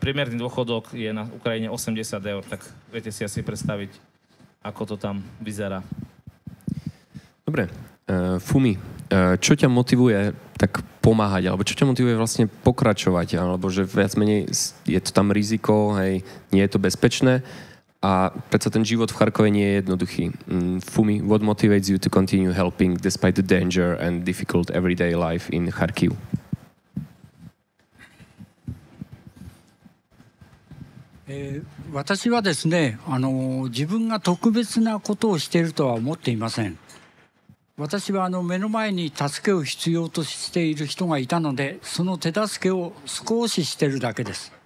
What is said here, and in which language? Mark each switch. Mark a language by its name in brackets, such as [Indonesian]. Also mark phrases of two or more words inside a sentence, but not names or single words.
[Slovak] Priemerný dôchodok je na Ukrajine 80 eur, tak viete si asi predstaviť, ako to tam vyzerá. Dobre. Fumi, čo ťa motivuje tak pomáhať, alebo čo ťa motivuje vlastne pokračovať, alebo že viac menej je to tam riziko, hej, nie je to bezpečné a predsa ten život v Charkove nie je jednoduchý. [English] Fumi, what motivates you to continue helping despite the danger and difficult everyday life in Kharkiv? [Japanese] 私はですね、自分が特別なことをしているとは思っていません。私は目の前に助けを必要としている人がいたので、その手助けを少ししているだけです。